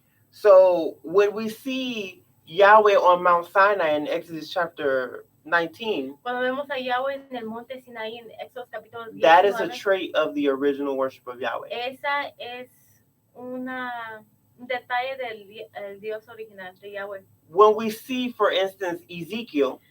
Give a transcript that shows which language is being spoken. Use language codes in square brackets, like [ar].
[en] So when we see Yahweh on Mount Sinai in Exodus chapter 19, [es] Cuando vemos a Yahweh en el monte Sinaí en Éxodo capítulo 19, [en] that is a trait of the original worship of Yahweh. [es] esa es un detalle del el Dios original de Yahweh. [en] When we see, for instance, Ezekiel